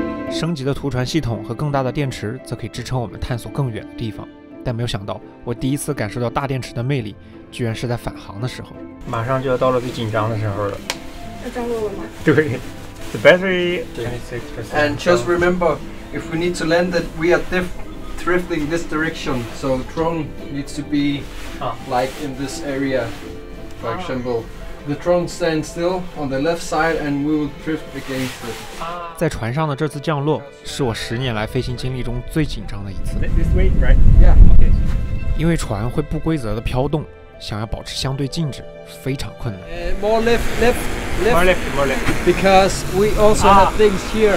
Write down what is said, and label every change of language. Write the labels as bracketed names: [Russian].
[Chinese] 升级的图传系统和更大的电池，则可以支撑我们探索更远的地方。但没有想到，我第一次感受到大电池的魅力，居然是在返航的时候。马上就要到了最紧张的时候了。要降落了吗？ [English] 对 ，The battery 26%. And just remember, if we need to land it, we are drifting this direction. So drone needs to be like in this area. For example, the drone stands still on the left side, and we will drift against it. [Chinese] 在船上的这次降落，是我10年来飞行经历中最紧张的一次。 [English] This way, right? Yeah. Okay. [Chinese] 因为船会不规则的飘动，想要保持相对静止非常困难。 [English] More left. More left. Because we also have things here.